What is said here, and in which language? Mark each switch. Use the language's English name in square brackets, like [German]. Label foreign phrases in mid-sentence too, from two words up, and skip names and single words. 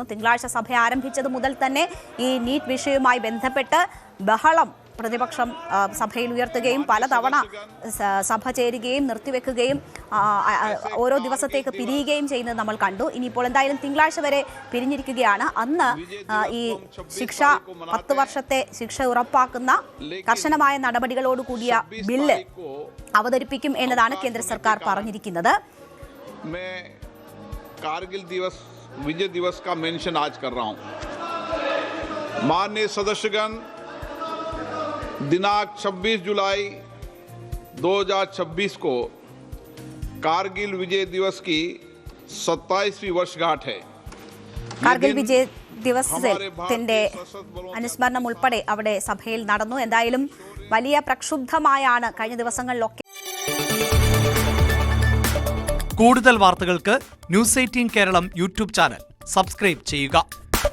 [Malayalam] തിങ്കളാഴ്ച സഭ ആരംഭിച്ചത് മുതൽ തന്നെ ഈ നീറ്റ് വിഷയവുമായി ബന്ധപ്പെട്ട് ബഹളം പ്രതിപക്ഷം സഭയിൽ ഉയർത്തുകയും പലതവണ സഭ ചേരുകയും നിർത്തിവെക്കുകയും ഓരോ ദിവസത്തേക്ക് പിരിയുകയും ചെയ്യുന്നത് നമ്മൾ കണ്ടു. ഇനിയിപ്പോൾ എന്തായാലും തിങ്കളാഴ്ച വരെ പിരിഞ്ഞിരിക്കുകയാണ്. അന്ന് ഈ ശിക്ഷ 10 വർഷത്തെ ശിക്ഷ ഉറപ്പാക്കുന്ന കർശനമായ നടപടികളോട് കൂടിയ ബില്ല് അവതരിപ്പിക്കും എന്നതാണ് കേന്ദ്ര സർക്കാർ പറഞ്ഞിരിക്കുന്നത്. [Hindi] कारगिल दिवस विजय दिवस का मेंशन आज कर रहा हूं. माननीय सदस्यगण, दिनांक 26 जुलाई 2026 को कारगिल विजय दिवस की 27वीं वर्षगांठ है. [Malayalam] കാർഗിൽ വിജയ് ദിവസത്തിന്റെ അനുസ്മരണം ഉൾപ്പെടെ അവിടെ സഭയിൽ നടന്നു. എന്തായാലും വലിയ പ്രക്ഷുബ്ധമായാണ് കഴിഞ്ഞ ദിവസങ്ങളിലൊക്കെ. കൂടുതൽ വാർത്തകൾക്ക് ന്യൂസ് 18 കേരളം യൂട്യൂബ് ചാനൽ സബ്സ്ക്രൈബ് ചെയ്യുക.